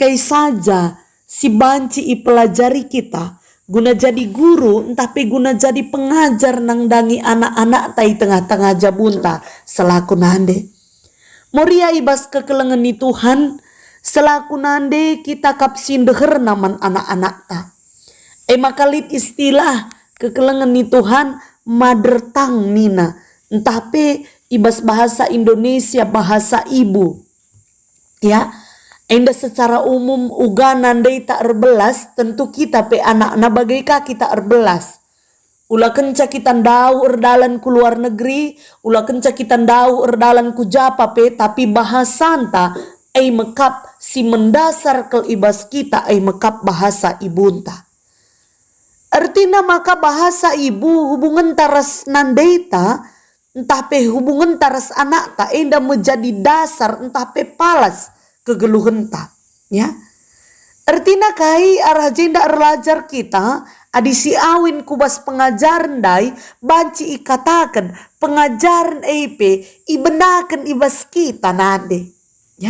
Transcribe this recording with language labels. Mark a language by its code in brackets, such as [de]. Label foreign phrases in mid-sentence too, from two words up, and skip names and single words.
[btx] kai saja si banci ipelajari kita guna jadi guru entah pe guna jadi pengajar nang dangi anak-anak tai tengah-tengah jabunta selaku nande moria ibas kekelengan ni Tuhan selaku nande kita kapsin deher naman anak-anak ta makalit istilah kekelengan ni Tuhan [en] mother tongue [btx] nina entah pe ibas [id] bahasa Indonesia bahasa ibu ya. [btx] Enda [id] secara umum [btx] uga nandai tak erbelas tentu kita pe anak-anak bagaika kita erbelas. Ula kenca kita ndau erdalan ku luar negeri, ula kenca kita ndau erdalan ku japa pe tapi bahasanta mekap si mendasar ke ibas kita mekap bahasa ibunta. Artinya maka bahasa ibu hubungan taras nandeita entah pe hubungan taras anak ta enda [id] menjadi dasar [btx] entah pe palas kegeluhenta ya Artina kai arah jenda erlajar kita adi si awin kubas pengajaran dai banci ikatakan pengajaran EP ibenakan ibas kita nade ya.